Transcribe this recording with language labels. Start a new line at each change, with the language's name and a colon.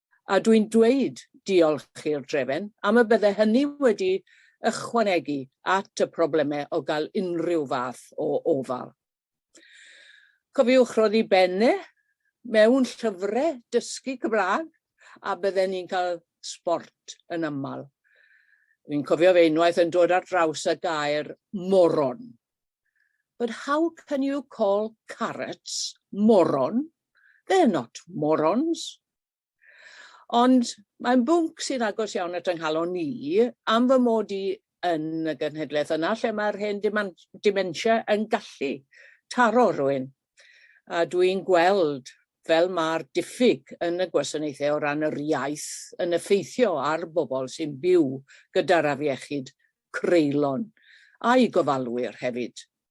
Welsh: A dwi'n dweud diolch i'r drefen am y bydde hynny wedi ychwanegu at y problemau o gael unrhyw fath o ofal. Cofiwch roedd i benne mewn llyfrau dysgu Cymraeg a bydden ni'n cael sport yn aml. Fi'n cofio fe unwaith yn dod ar draws y gair moron.
English: But how can you call carrots moron? They're not morons.
Welsh: Ond mae'n bwnc sy'n agos iawn at ynghalon ni am fy mod i yn y genhedlaeth yna lle mae'r hen dementia yn gallu taro rhywun. A dwi'n gweld fel mae'r diffyg yn y gwasanaethau o ran yr iaith yn effeithio ar bobl sy'n byw gyda'r afiechyd creulon a'i gofalwyr hefyd.